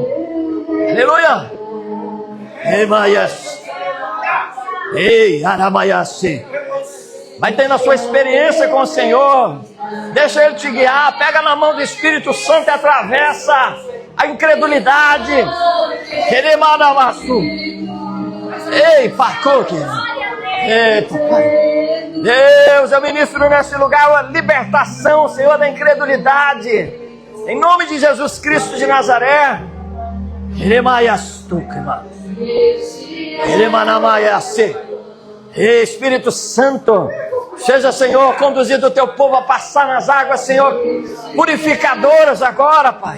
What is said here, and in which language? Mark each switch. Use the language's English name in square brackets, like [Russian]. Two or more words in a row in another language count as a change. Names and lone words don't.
[Portuguese] Aleluia. Ei, Maias. Ei, Aramaiasi. Vai tendo a sua experiência com o Senhor. Deixa ele te guiar. Pega na mão do Espírito Santo e atravessa a incredulidade. Queremadamaçu. Ei, Pacoque. Ei, papai. Deus, eu ministro nesse lugar a libertação, Senhor, da incredulidade. Em nome de Jesus Cristo de Nazaré. Ei, Espírito Santo, seja, Senhor, conduzido o teu povo a passar nas águas, Senhor, purificadoras agora, Pai.